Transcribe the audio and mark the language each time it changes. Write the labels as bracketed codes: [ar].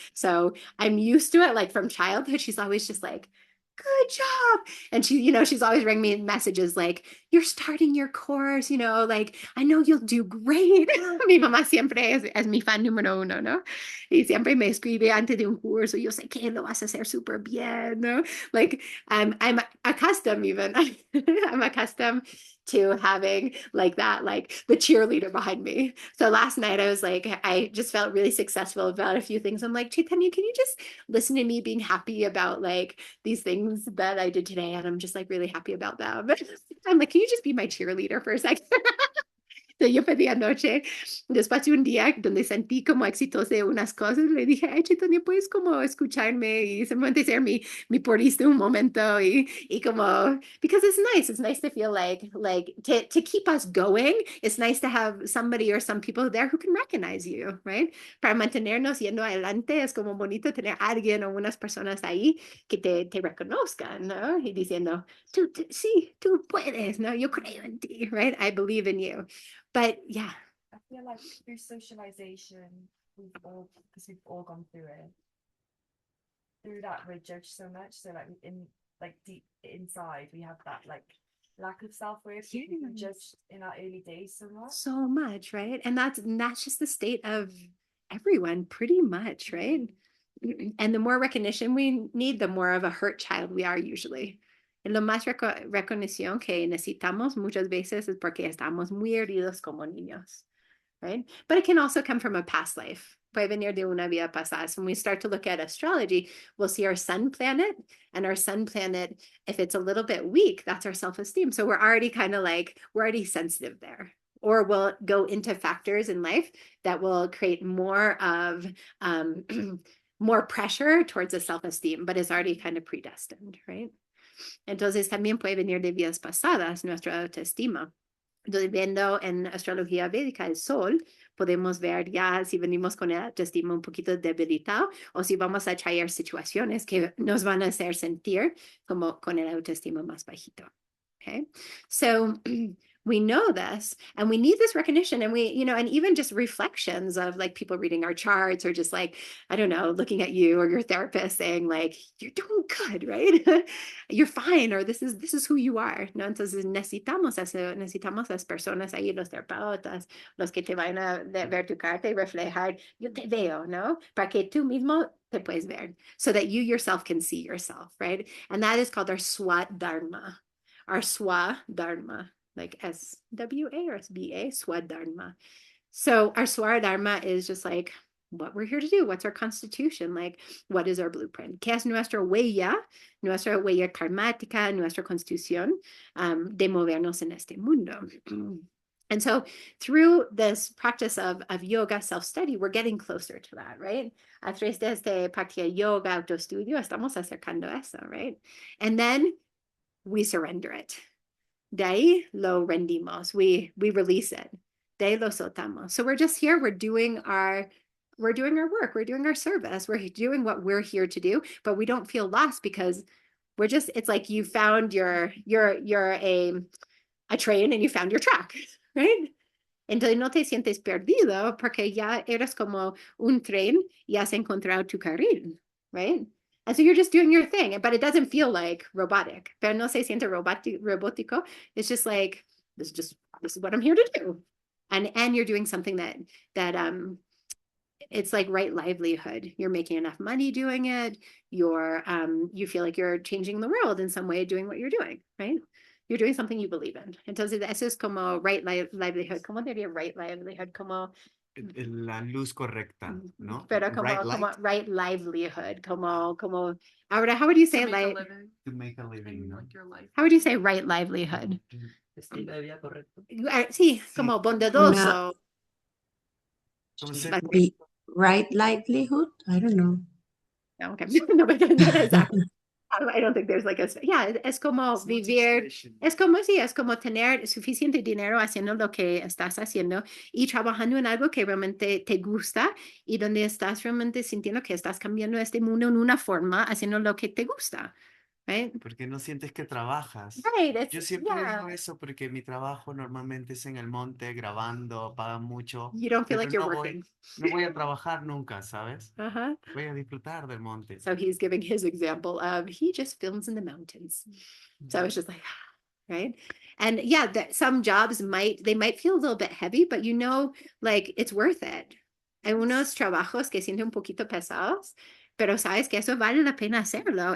[en] So I'm used to it like from childhood. She's always just like, good job. And she, you know, she's always writing me messages like, you're starting your course, you know, like, I know you'll do great. [es] Mi mamá siempre es mi fan número uno, ¿no? Y siempre me escribe antes de un curso, yo sé que lo vas a hacer súper bien, ¿no? [en] Like, I'm accustomed even. I'm accustomed to having like that, like the cheerleader behind me. So last night I was like, I just felt really successful about a few things. I'm like, Chaitanya, can you just listen to me being happy about like these things that I did today? And I'm just like really happy about them. I'm like, can you just be my cheerleader for a second? [es] Yo pedí anoche, después de un día donde sentí como exitosa de unas cosas, le dije, ay, Chaitanya, puedes como escucharme y simplemente ser mi porista un momento y como, [en] because it's nice to feel like to keep us going, it's nice to have somebody or some people there who can recognize you, right? [es] Para mantenernos yendo adelante, es como bonito tener alguien o unas personas ahí que te reconozcan, ¿no? Y diciendo, sí, tú puedes, ¿no? Yo creo en ti, [en] right? I believe in you. But yeah, I feel like through socialization, because we've all gone through it, through that we're judged so much. So like in like deep inside, we have that like lack of self-worth. Yeah. We were judged in our early days so much. so much, right? And that's just the state of everyone, pretty much, right? And the more recognition we need, the more of a hurt child we are usually. [es] Y lo más reconocimiento que necesitamos muchas veces es porque estamos muy heridos como niños, right? [en] But it can also come from a past life. [es] Puede venir de una vida pasada. [en] So when we start to look at astrology, we'll see our sun planet, and our sun planet, if it's a little bit weak, that's our self-esteem. So we're already kind of like, we're already sensitive there. Or we'll go into factors in life that will create more of more pressure towards a self-esteem, but it's already kind of predestined, right? [es] Entonces también puede venir de vidas pasadas nuestra autoestima. Entonces, viendo en astrología védica el sol, podemos ver ya si venimos con el autoestima un poquito debilitado o si vamos a traer situaciones que nos van a hacer sentir como con el autoestima más bajito. [en] Okay, so we know this and we need this recognition, and we, you know, and even just reflections of like people reading our charts or just like, I don't know, looking at you or your therapist saying like, you're doing good, right? You're fine, or this is who you are, ¿no? [es] Entonces necesitamos eso, necesitamos las personas ahí, los terapeutas, los que te van a ver tu carta y reflejar, yo te veo, ¿no? Para que tú mismo te puedes ver, [en] so that you yourself can see yourself, right? And that is called our swadharma. Our swadharma, like SWA or SBA, swadharma. So our swadharma is just like what we're here to do. What's our constitution? Like, what is our blueprint? [es] ¿Qué es nuestra huella karmática, nuestra constitución de movernos en este mundo? [en] And so through this practice of yoga, self-study, we're getting closer to that, right? [es] A través de este práctica yoga, autoestudio, estamos acercando eso, right? [en] And then we surrender it. [es] De ahí lo rendimos. [en] We release it. [es] De ahí lo soltamos. [en] So we're just here. We're doing our work. We're doing our service. We're doing what we're here to do, but we don't feel lost because we're just, it's like you found you're a train and you found your track, right? [es] Entonces no te sientes perdido porque ya eres como un tren y has encontrado tu carril, right? [en] And so you're just doing your thing, but it doesn't feel like robotic. [es] Pero no se siente robótico. [en] It's just like, this is what I'm here to do. And you're doing something that it's like right livelihood. You're making enough money doing it. You feel like you're changing the world in some way doing what you're doing, right? You're doing something you believe in. [es] Entonces, eso es como right livelihood. ¿Cómo diría right livelihood? Como la luz correcta, ¿no? Pero como, [en] right [es] como [en] light. right livelihood, [es] como, ahora, [en] how would you say like, To make a living, ¿no? how would you say right livelihood? [es] Estilo de vida correcto. Sí, como bondadoso. Como ser [en] Vi- right livelihood? I don't know. No, okay. No, but not exactly. I don't think there's like a, yeah, [es] es como [en] It's not [es] vivir, [en] inspiration. [es] es como sí, es como tener suficiente dinero haciendo lo que estás haciendo y trabajando en algo que realmente te gusta y donde estás realmente sintiendo que estás cambiando este mundo en una forma, haciendo lo que te gusta, right? Porque no sientes que trabajas. [en] Right, it's, [es] Yo siempre [en] yeah. [es] digo eso porque mi trabajo normalmente es en el monte, grabando, pagan mucho, [en] You don't feel [es] pero [en] like you're working. [es] no voy a trabajar nunca, ¿sabes? Uh-huh. Voy a disfrutar del monte. [en] So he's giving his example of he just films in the mountains. So it's just like, right? And yeah, that some jobs might feel a little bit heavy, but you know, like it's worth it. [es] Hay unos trabajos que sienten un poquito pesados, pero sabes que eso vale la pena hacerlo.